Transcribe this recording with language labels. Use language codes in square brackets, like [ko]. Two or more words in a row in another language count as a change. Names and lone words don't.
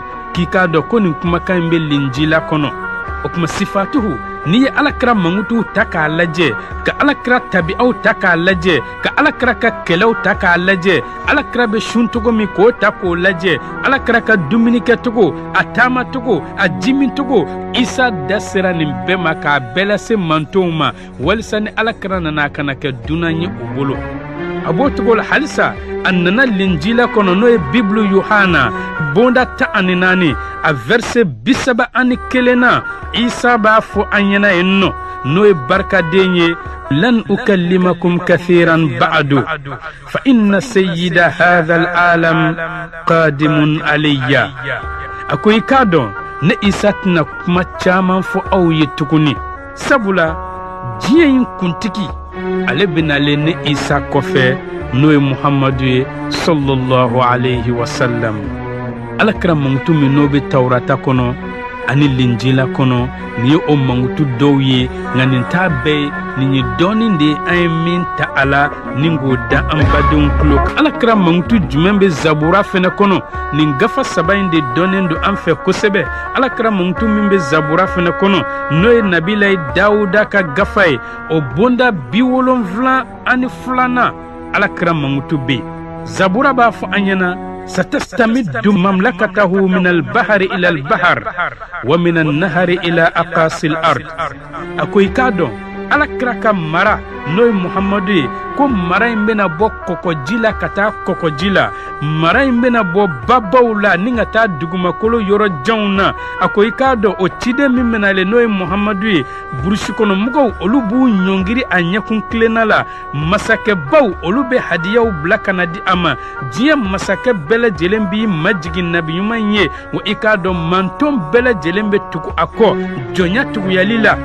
[bm] K'i k'a dɔn ko nin kumakan in bɛ Linjila kɔnɔ. O kuma sifatuhu, n'i ye Alakira Mamutu ta k'a lajɛ, ka Alakira tabi'aw ta k'a lajɛ, ka Alakira ka kɛlɛw ta k'a lajɛ, Alakira bɛ sun cogo min k'o ta k'o lajɛ, Alakira ka dumuni kɛcogo, a taama cogo, a jimin cogo, Isa da sera nin bɛɛ ma k'a bɛɛ lase mantonw ma, walisa ni Alakira nana kana kɛ dunan ye u bolo. A b'o cogo la halisa a nana Linjila kɔnɔ n'o ye Bibulu Yohana bonda 14 a verset 71 na. Isa b'a fɔ an ɲɛna yen nɔ n'o ye barikaden ye [ar] لن أكلمكم كثيرا بعد فإن سيد هذا العالم قادم علي. [bm] A ko i k'a dɔn ne Isa tɛna kuma caman fɔ aw ye tuguni, sabula diɲɛ in kuntigi ale benale ne Isa kɔfɛ n'o ye Muhammadu ye [ar] صلى الله عليه وسلم. [bm] Alakira Mamutu min n'o bɛ Tawrata kɔnɔ ani Linjila kɔnɔ, nin ye o Mamutu dɔw ye, nka nin t'a bɛɛ ye, nin ye dɔɔnin de ye an ye min ta a la ni k'o da an badenw tulo kan. Alakira Mamutu jumɛn bɛ Zabura fɛnɛ kɔnɔ? Nin gafa 7 in de dɔnnen don an fɛ kosɛbɛ. Alakira Mamutu min bɛ Zabura fɛnɛ kɔnɔ n'o ye Nabilayi Dawuda ka gafa ye, o bonda 72 Alakira Mamutu bɛ. Zabura b'a fɔ an ɲɛna [ar] ستستمد مملكته من البحر إلى البحر ومن النهر إلى أقاصي الأرض. [bm] أكو يكادو Alakira ka mara n'o ye Muhammadu ye, ko mara in bɛna bɔ kɔkɔji la ka taa kɔkɔji la, mara in bɛna bɔ babaw la ni ka taa dugumakolo yɔrɔ janw na. A ko i k'a dɔn o ciden min bɛnale n'o ye Muhammadu ye, burusi kɔnɔ mɔgɔw olu b'u ɲɔngiri a ɲɛkun kilenna la, masakɛbaw olu bɛ hadiyaw bila ka na di a ma, diɲɛ masakɛ bɛɛ lajɛlen b'i majigin nabi ɲuman ye, wa i k'a dɔn manton bɛɛ lajɛlen bɛ tugu a kɔ jɔnya tuguyali la.